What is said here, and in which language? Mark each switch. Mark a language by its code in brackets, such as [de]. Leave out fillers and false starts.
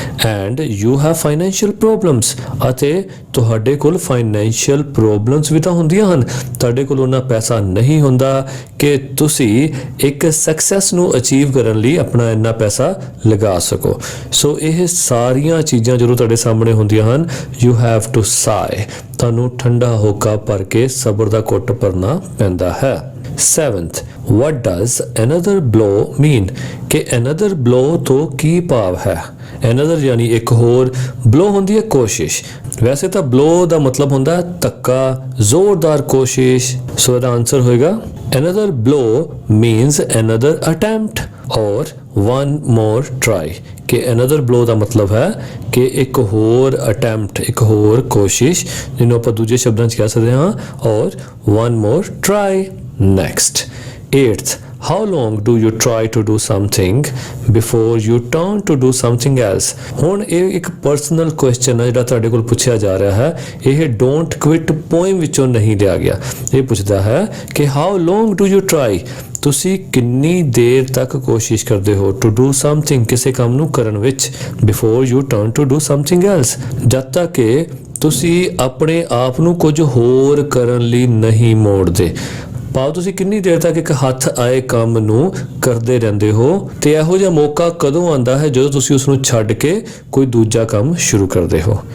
[en] and you have financial problems, [pa] ਅਤੇ ਤੁਹਾਡੇ ਕੋਲ ਫਾਈਨੈਂਸ਼ੀਅਲ ਪ੍ਰੋਬਲਮਸ ਵੀ ਤਾਂ ਹੁੰਦੀਆਂ ਹਨ, ਤੁਹਾਡੇ ਕੋਲ ਉਹਨਾਂ ਪੈਸਾ ਨਹੀਂ ਹੁੰਦਾ ਕਿ ਤੁਸੀਂ ਇੱਕ ਸਕਸੈਸ ਨੂੰ ਅਚੀਵ ਕਰਨ ਲਈ ਆਪਣਾ ਇੰਨਾ ਪੈਸਾ ਲਗਾ ਸਕੋ। ਸੋ ਇਹ ਸਾਰੀਆਂ ਚੀਜ਼ਾਂ ਜਦੋਂ ਤੁਹਾਡੇ ਸਾਹਮਣੇ ਹੁੰਦੀਆਂ ਹਨ, [en] you have to sigh, [pa] ਤੁਹਾਨੂੰ ਠੰਡਾ ਹੋਕਾ ਭਰ ਕੇ ਸਬਰ ਦਾ ਘੁੱਟ ਭਰਨਾ ਪੈਂਦਾ ਹੈ। [en] 7th, what does another blow mean? [pa] ਕਿ [en] another blow [pa] ਤੋਂ ਕੀ ਭਾਵ ਹੈ? another ਯਾਨੀ ਇੱਕ ਹੋਰ, blow ਹੁੰਦੀ ਹੈ ਕੋਸ਼ਿਸ਼। ਵੈਸੇ ਤਾਂ blow ਦਾ ਮਤਲਬ ਹੁੰਦਾ ਹੈ ਧੱਕਾ, ਜ਼ੋਰਦਾਰ ਕੋਸ਼ਿਸ਼। ਸੋ ਇਹਦਾ ਆਨਸਰ ਹੋਏਗਾ [en] another blow means another attempt or one more try। [pa] ਕਿ [en] another blow [pa] ਦਾ ਮਤਲਬ ਹੈ ਕਿ ਇੱਕ ਹੋਰ attempt, ਇੱਕ ਹੋਰ ਕੋਸ਼ਿਸ਼, ਜਿਹਨੂੰ ਆਪਾਂ ਦੂਜੇ ਸ਼ਬਦਾਂ 'ਚ ਕਹਿ ਸਕਦੇ ਹਾਂ, ਔਰ [en] one more try। Next, 8th, how long do you try to do something before you turn to do something else? [pa] ਹੁਣ ਇਹ ਇੱਕ ਪਰਸਨਲ ਕੁਐਸਚਨ ਹੈ ਜਿਹੜਾ ਤੁਹਾਡੇ ਕੋਲ ਪੁੱਛਿਆ ਜਾ ਰਿਹਾ ਹੈ। ਇਹ ਡੋਂਟ ਕੁਇਟ ਪੋਇਮ ਵਿੱਚੋਂ ਨਹੀਂ ਲਿਆ ਗਿਆ। ਇਹ ਪੁੱਛਦਾ ਹੈ ਕਿ [en] how long do you try? [pa] ਤੁਸੀਂ ਕਿੰਨੀ ਦੇਰ ਤੱਕ ਕੋਸ਼ਿਸ਼ ਕਰਦੇ ਹੋ [en] to do something, [pa] ਕਿਸੇ ਕੰਮ ਨੂੰ ਕਰਨ ਵਿੱਚ, [en] before you turn to do something else, [pa] ਜਦ ਤੱਕ ਕਿ ਤੁਸੀਂ ਆਪਣੇ ਆਪ ਨੂੰ ਕੁਝ ਹੋਰ ਕਰਨ ਲਈ ਨਹੀਂ ਮੋੜਦੇ। ਭਾਵ ਤੁਸੀਂ ਕਿੰਨੀ ਦੇਰ ਤੱਕ ਇੱਕ ਹੱਥ ਆਏ ਕੰਮ ਨੂੰ ਕਰਦੇ ਰਹਿੰਦੇ ਹੋ, ਤੇ ਇਹੋ ਜਿਹਾ ਮੌਕਾ ਕਦੋਂ ਆਉਂਦਾ ਹੈ ਜਦੋਂ ਤੁਸੀਂ ਉਸ ਨੂੰ ਛੱਡ ਕੇ ਕੋਈ ਦੂਜਾ ਕੰਮ ਸ਼ੁਰੂ ਕਰਦੇ ਹੋ।